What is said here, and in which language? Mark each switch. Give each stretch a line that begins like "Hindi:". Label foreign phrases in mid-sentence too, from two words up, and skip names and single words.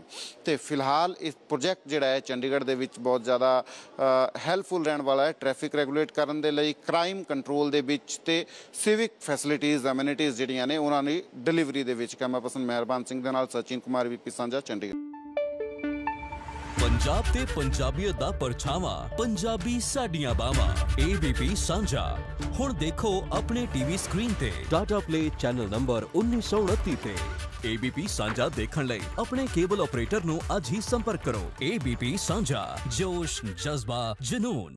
Punjabi: ਤੇ ਫਿਲਹਾਲ ਇਸ ਪ੍ਰੋਜੈਕਟ ਜਿਹੜਾ ਹੈ ਚੰਡੀਗੜ੍ਹ ਦੇ ਵਿੱਚ ਬਹੁਤ ਜ਼ਿਆਦਾ ਹੈਲਪਫੁਲ ਰਹਿਣ ਵਾਲਾ ਹੈ
English: ਟ੍ਰੈਫਿਕ ਰੈਗੂਲੇਟ
Punjabi: ਕਰਨ ਦੇ ਲਈ,
English: ਕ੍ਰਾਈਮ ਕੰਟਰੋਲ
Punjabi: ਦੇ ਵਿੱਚ ਤੇ
English: ਸਿਵਿਕ ਫੈਸਿਲਿਟੀਜ਼, ਐਮਿਨਿਟੀਜ਼
Punjabi: ਜਿਹੜੀਆਂ ਨੇ ਉਹਨਾਂ ਦੀ ਡਿਲੀਵਰੀ ਦੇ ਵਿੱਚ।
English: ਕੈਮਰਾ ਪਰਸਨ
Punjabi: ਮਿਹਰਬਾਨ ਸਿੰਘ ਦੇ ਨਾਲ ਸਚਿਨ ਕੁਮਾਰ VP ਸਾਂਝਾ ਚੰਡੀਗੜ੍ਹ। ਪੰਜਾਬ ਤੇ ਪੰਜਾਬੀਅਤ ਦਾ ਪਰਛਾਵਾਂ, ਪੰਜਾਬੀ ਸਾਡੀਆਂ ਬਾਹਵਾਂ, ABP ਸਾਂਝਾ ਹੁਣ ਦੇਖੋ ਆਪਣੇ
English: TV screen
Punjabi: ਤੇ ਟਾਟਾ ਪਲੇ
English: channel number
Punjabi: 1929 ਤੇ। ABP ਸਾਂਝਾ ਦੇਖਣ ਲਈ ਆਪਣੇ
English: cable operator
Punjabi: ਨੂੰ ਅੱਜ ਹੀ ਸੰਪਰਕ ਕਰੋ। ABP ਸਾਂਝਾ, ਜੋਸ਼, ਜਜ਼ਬਾ, ਜਨੂੰਨ।